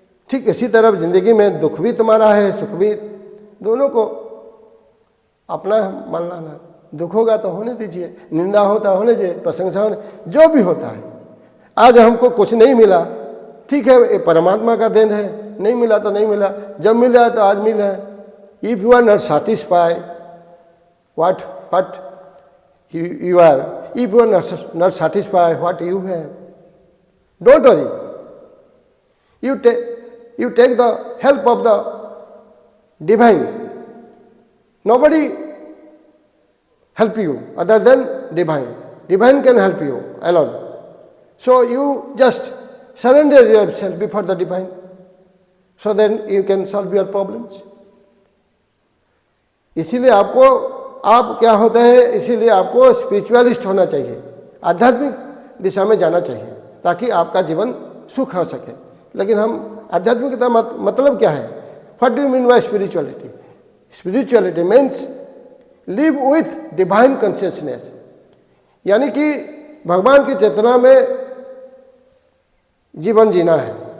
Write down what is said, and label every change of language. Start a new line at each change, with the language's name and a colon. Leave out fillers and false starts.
Hindi: ठीक इसी तरह ज़िंदगी में दुख भी तुम्हारा है, सुख भी, दोनों को अपना मान लाना। दुख होगा तो होने दीजिए, निंदा होता होने दीजिए, प्रशंसा होने, जो भी होता है। आज हमको कुछ नहीं मिला, ठीक है, ये परमात्मा का देन है। नहीं मिला तो नहीं मिला, जब मिला तो आज मिला है।
English: If you are not satisfied what you are, if you are not satisfied what you have, don't worry. You take the help of the divine. Nobody help you other than divine. Divine can help you alone. So you just surrender yourself before the divine, so then you can solve your problems.
Hindi: इसीलिए आपको, आप क्या होते हैं, इसीलिए आपको spiritualist होना चाहिए, आध्यात्मिक दिशा में जाना चाहिए, ताकि आपका जीवन सुख हो सके। लेकिन हम आध्यात्मिकता मतलब क्या है?
English: What do you mean by spirituality? Spirituality means live with divine consciousness,
Hindi: यानी कि भगवान की चेतना में जीवन जीना है।